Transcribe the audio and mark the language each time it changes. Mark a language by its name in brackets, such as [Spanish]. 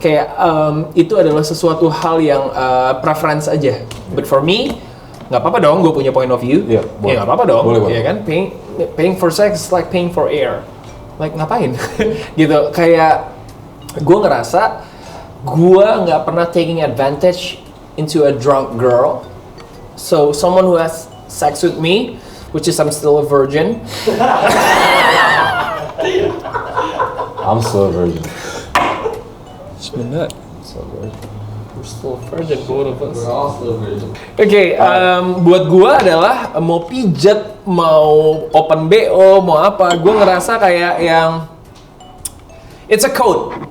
[Indonesian] Kayak itu adalah sesuatu hal yang preference aja. [English] But for me, [Indonesian] nggak apa-apa dong, gue punya [English] point of view. [Indonesian] Iya, boleh. Ya nggak apa-apa dong, Boleh. ya kan? [English] Paying for sex is like paying for air. Like [Indonesian] ngapain? Gitu. Kayak gue ngerasa gue nggak pernah [English] taking advantage into a drunk girl. So someone who has sex with me, which is I'm still a virgin. I'm still a virgin. [Indonesian] Sebenarnya. [English] So virgin. We're still a virgin, both of us. We're all still virgin. [Indonesian] Oke, buat gua adalah mau pijat, mau open BO, mau apa, gua ngerasa kayak yang [English] it's a code.